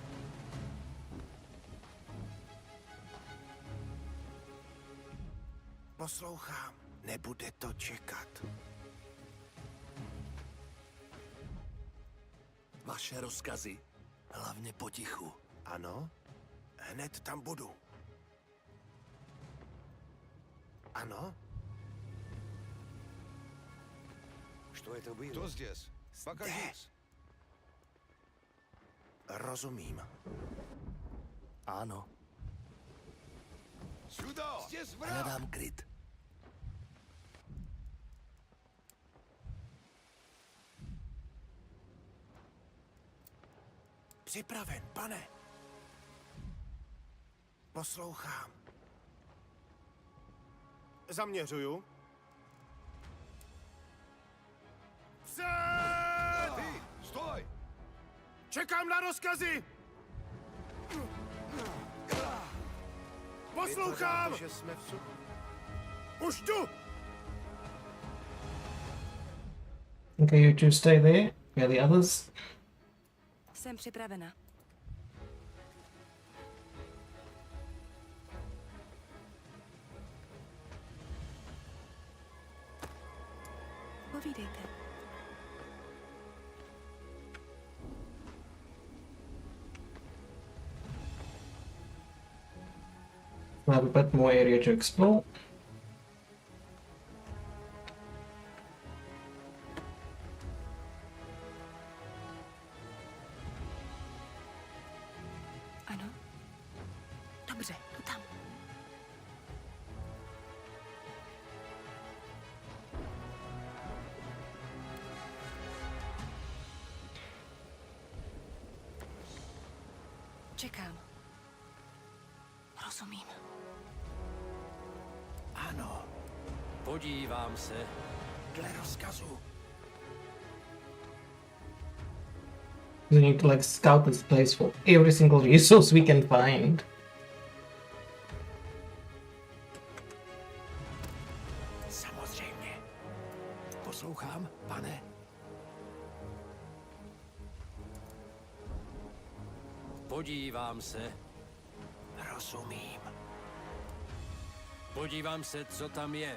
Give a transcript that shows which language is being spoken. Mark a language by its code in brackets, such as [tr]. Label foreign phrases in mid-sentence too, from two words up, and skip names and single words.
[cs] Poslouchám. Nebude to čekat. Vaše rozkazy. Hlavně potichu. Ano? Hned tam budu. Ano? [ru] что это было? Кто здесь? Покажись. [cs] Rozumím. Ano. [ru] Сюда! Здесь враг! [cs] Hledám kryt. Připraven, pane. Poslouchám. Zaměřuju. Před! [ru] Ты, стой! [cs] Čekám na rozkazy! Poslouchám! Že jsme v suchu. Už jdu! [en] Okay, you two stay there. Where are the others? [cs] Jsem připravena. Povídejte. [en] We'll have a bit more area to explore. [cs] Ano? Dobře, jdu tam. Čekám. Rozumím. Ano. Podívám se. Dle rozkazu. [en] We need to like scout this place for every single resource we can find. [cs] Samozřejmě. Poslouchám, pane. Podívám se. Rozumím. Podívám se, co tam je.